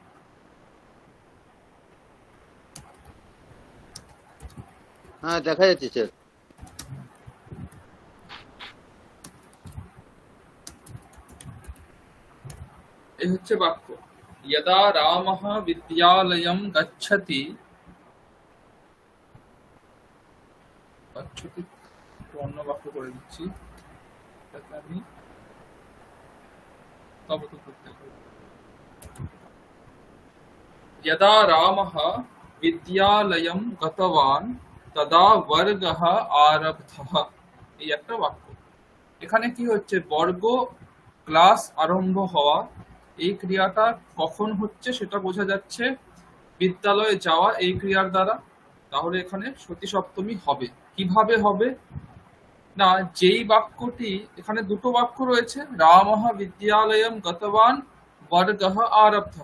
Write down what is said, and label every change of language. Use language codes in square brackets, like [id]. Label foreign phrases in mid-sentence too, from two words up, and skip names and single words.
[bn] হ্যাঁ, দেখা যাচ্ছে স্যার। এই হচ্ছে বাক্য। [sa] यदा रामः विद्यालयं गच्छति, [bn] গচ্ছতি একটু অন্য বাক্য করে দিচ্ছি, যাতে আমি তবে তো করতে পারি। [sa] यदा रामः विद्यालयं गतवान् तदा वर्गः आरब्धः। [bn] এই একটা বাক্য। এখানে কি হচ্ছে? বর্গ, ক্লাস আরম্ভ হওয়া, এই ক্রিয়াটা কখন হচ্ছে সেটা বোঝা যাচ্ছে বিদ্যালয়ে যাওয়া এই ক্রিয়ার দ্বারা। তাহলে এখানে সতী সপ্তমী হবে। কিভাবে হবে? না, যেই বাক্যটি, এখানে দুটো বাক্য রয়েছে, [sa] রামঃ বিদ্যালয়ম গতবান বর্গঃ আরব্ধঃ।